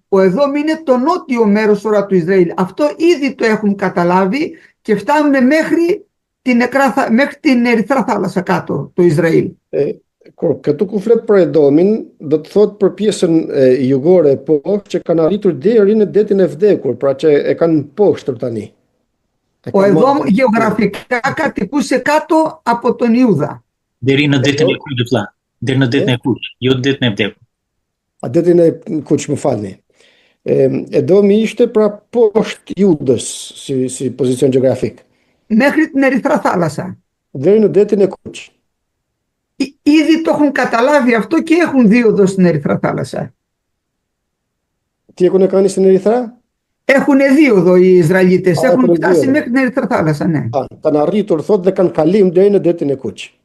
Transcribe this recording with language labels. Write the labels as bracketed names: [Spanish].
[Greek] Ο Εδόμ είναι το νότιο μέρος τώρα του Ισραήλ. Αυτό ήδη το έχουν καταλάβει και φτάνουν μέχρι την Ερυθρά θάλασσα κάτω, το Ισραήλ. [Albanian] Kur këtu ku flet për Edomin, do të thot për pjesën jugore e poshtë që kanë arritur deri në detin e vdekur, pra që e kanë poshtë tani. [Greek] Ο Εδόμ γεωγραφικά κατοικούσε κάτω από τον Ιούδα. [Albanian] Deri në detin e Kuq, vëlla. Deri në detin e Kuq, jo detin e vdekur. A detin e Kuq, më falni. Edomi ishte pra poshtë Judës si pozicion gjeografik. [Greek] Μέχρι την Ερυθρά θάλασσα. [Albanian] Deri në detin e Kuq. [Greek] Ήδη το έχουν καταλάβει αυτό και έχουν δίωδο στην Ερυθρά θάλασσα. Τι έχουν κάνει στην Ερυθρά? Έχουν δίωδο οι Ισραηλίτες, έχουν φτάσει μέχρι την Ερυθρά θάλασσα, ναι. [Albanian] Kanë arritur thot dhe kanë kalim deri në detin e Kuq.